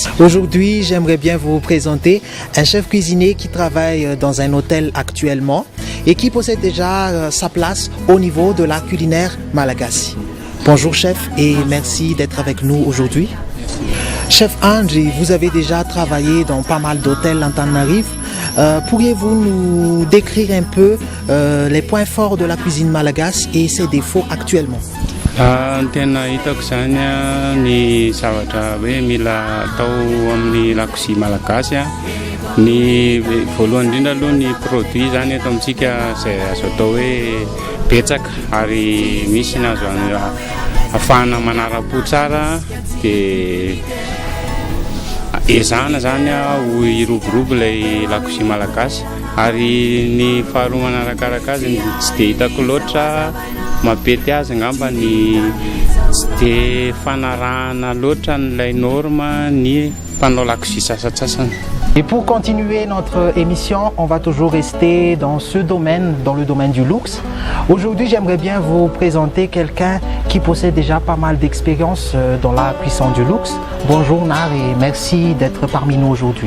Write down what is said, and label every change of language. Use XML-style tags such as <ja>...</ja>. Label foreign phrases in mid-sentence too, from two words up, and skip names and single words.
<fr>Aujourd'hui, j'aimerais bien vous présenter un chef cuisinier qui travaille dans un hôtel actuellement et qui possède déjà sa place au niveau de la culinaire malagasy. Bonjour chef et merci d'être avec nous aujourd'hui. Chef André, vous avez déjà travaillé dans pas mal d'hôtels en Tanarive. Pourriez-vous nous décrire un peu les points forts de la cuisine malagasy et ses défauts actuellement?</fr> <mg>Tena hitako zany ny zavatra hoe mila atao amin'ny lakozia malagasy ny voalohany indrindra aloha ny produit zany eto amintsika izay azo atao hoe betsaka ary misy ny azo ahafahana manara-po tsara dia ezahana zany ho iroborobo ilay lakozia malagasy ary ny faharoa manarakaraka azy tsy dia hitako loatra mapety azy angamba ny tsy dia fanarahana loatra n'ilay norme ny mpanao lakozia sasatsasany.</mg> <fr>Et pour continuer notre émission, on va toujours rester dans ce domaine, dans le domaine du luxe. Aujourd'hui, j'aimerais bien vous présenter quelqu'un qui possède déjà pas mal d'expérience dans la cuisson du luxe. Bonjour Nar et merci d'être parmi nous aujourd'hui.</fr>